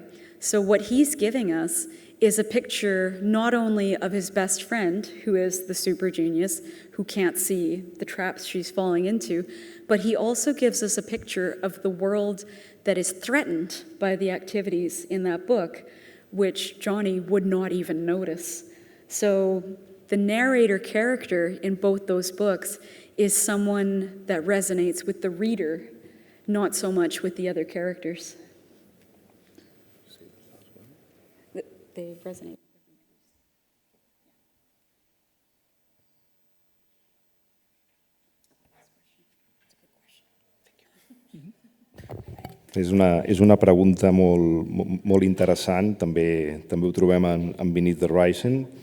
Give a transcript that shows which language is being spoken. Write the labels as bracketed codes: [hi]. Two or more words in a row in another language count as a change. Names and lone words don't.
[en] So what he's giving us is a picture not only of his best friend, who is the super genius, who can't see the traps she's falling into, but he also gives us a picture of the world that is threatened by the activities in that book, which Johnny would not even notice. So the narrator character in both those books is someone that resonates with the reader, not so much with the other characters. They resonate. [ca] És una pregunta molt interessant, també ho trobem en Beneath the Rising.